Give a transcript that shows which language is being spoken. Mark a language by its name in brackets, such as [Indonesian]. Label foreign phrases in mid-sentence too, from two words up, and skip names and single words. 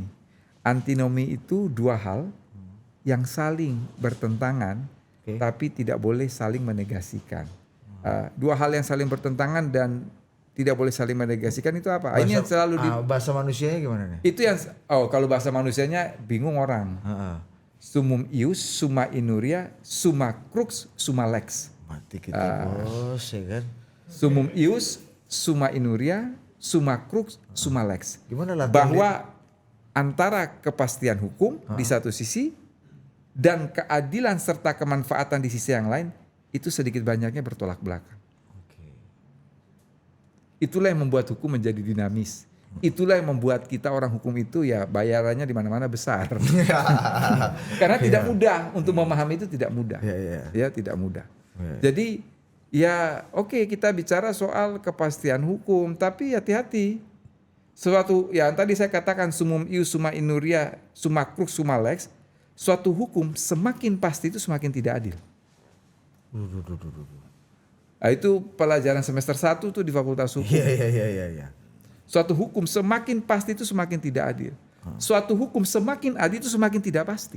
[Indonesian] Antinomi itu dua hal yang saling bertentangan, tapi tidak boleh saling menegasikan. Dua hal yang saling bertentangan dan tidak boleh saling menegasikan itu apa? Ini yang selalu bahasa manusianya gimana nih? itu yang kalau bahasa manusianya bingung orang. [Latin] Sumum ius, summa inuria, summa crux, summa lex. [Indonesian] Mati kita bos ya kan. [Latin] Sumum ius, summa inuria, summa crux, summa lex. [Indonesian] Gimana lah? Bahwa antara kepastian hukum di satu sisi dan keadilan serta kemanfaatan di sisi yang lain itu sedikit banyaknya bertolak belakang. Itulah yang membuat hukum menjadi dinamis. Itulah yang membuat kita orang hukum itu ya bayarannya di mana-mana besar. Karena tidak mudah untuk memahami itu, tidak mudah. Ya, tidak mudah. Jadi ya oke, kita bicara soal kepastian hukum, tapi hati-hati. Suatu yang tadi saya katakan [Latin] sumum ius, summa inuria, summa crux, summa lex, [Indonesian] suatu hukum semakin pasti itu semakin tidak adil. Nah, itu pelajaran semester 1 tuh di Fakultas Hukum. Iya. Suatu hukum semakin pasti itu semakin tidak adil. Suatu hukum semakin adil itu semakin tidak pasti.